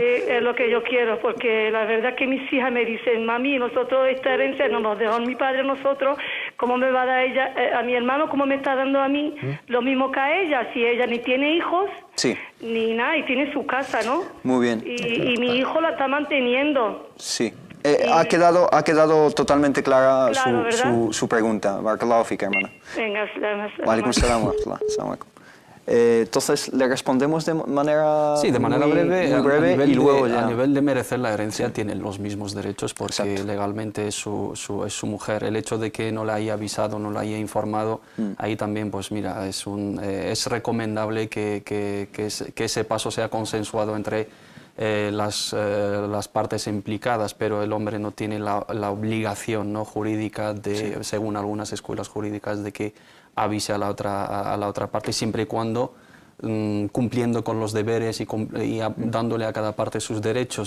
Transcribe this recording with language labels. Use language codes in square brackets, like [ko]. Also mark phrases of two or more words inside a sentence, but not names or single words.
[es] Es lo que yo quiero, porque la verdad que mis hijas me dicen, mami, nosotros esta herencia no nos dejó mi padre a nosotros, ¿cómo me va a dar ella, a mi hermano, cómo me está dando a mí lo mismo que a ella? Si ella ni tiene hijos, ni nada, y tiene su casa, ¿no? Muy bien. Y mi hijo la está manteniendo. Sí. Ha quedado totalmente clara Claro, su pregunta. [ar] بارك الله فيك, hermana. [es] Venga, [ar] وعليكم السلام ورحمة الله. السلام عليكم. [es] Entonces, le respondemos de manera muy breve y luego ya. A nivel de merecer la herencia tienen los mismos derechos porque legalmente es su mujer. El hecho de que no la haya avisado, no la haya informado, ahí también, pues mira, es recomendable que ese paso sea consensuado entre las partes implicadas, pero el hombre no tiene la obligación, ¿no?, jurídica, según algunas escuelas jurídicas, de que avise a la otra parte, siempre y cuando cumpliendo con los deberes y dándole a cada parte sus derechos.